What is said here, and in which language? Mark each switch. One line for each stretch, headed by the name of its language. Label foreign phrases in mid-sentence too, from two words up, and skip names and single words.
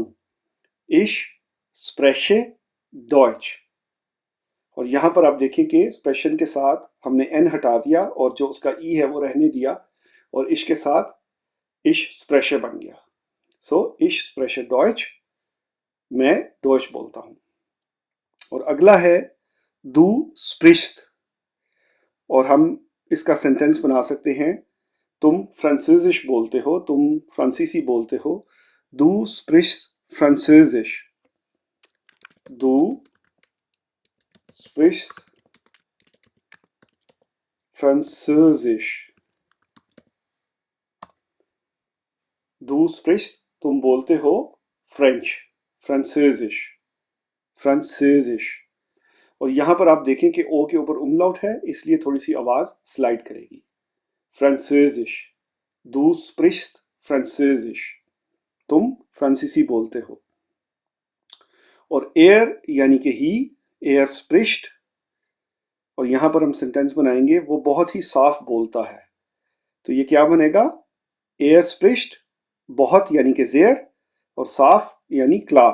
German: ich spreche Deutsch,
Hindi: और यहाँ पर आप देखें कि एक्सप्रेशन के साथ हमने एन हटा दिया और जो उसका ई है वो रहने दिया और इश के साथ
German: ich spreche
Hindi: बन गया।
German: सो ich spreche Deutsch,
Hindi: मैं डॉइच बोलता हूं। और अगला है
German: du sprichst,
Hindi: और हम इसका सेंटेंस बना सकते हैं, तुम फ्रांसीसिश बोलते हो, तुम फ्रांसीसी बोलते हो।
German: du sprichst Französisch, du sprichst Französisch, du sprichst
Hindi: तुम बोलते हो फ्रेंच, फ्रांसीसिश, फ्रांसीसिश। और यहां पर आप देखें कि ओ के ऊपर उमलाउट है, इसलिए थोड़ी सी आवाज स्लाइड करेगी। फ्रांसीसिश,
German: du sprichst Französisch,
Hindi: तुम फ्रांसीसी बोलते हो। और एयर यानी कि ही,
German: er spricht,
Hindi: और यहां पर हम सेंटेंस बनाएंगे वो बहुत ही साफ बोलता है। तो ये क्या बनेगा?
German: er spricht,
Hindi: बहुत यानी कि ज़ेर, और साफ यानी क्ला।